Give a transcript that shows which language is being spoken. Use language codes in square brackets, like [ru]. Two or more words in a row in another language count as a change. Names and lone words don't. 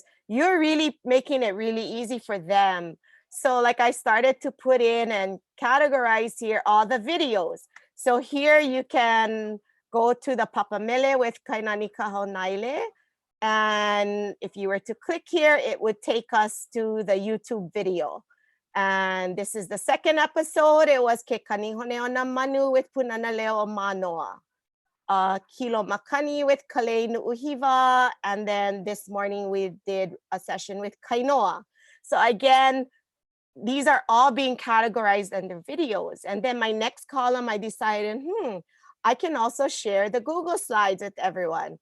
[en] You're really making it really easy for them. So like I started to put in and categorize here all the videos. So here you can go to the Papamele with Kainani Kahaunaile. And if you were to click here, it would take us to the YouTube video. And this is the second episode. It was Ke Kanihoneo Manu with Pūnana Leo Manoa. Kilo Makani with Kalei Nuuhiva. And then this morning we did a session with Kainoa. So again, these are all being categorized under videos. And then my next column, I decided, I can also share the Google Slides with everyone.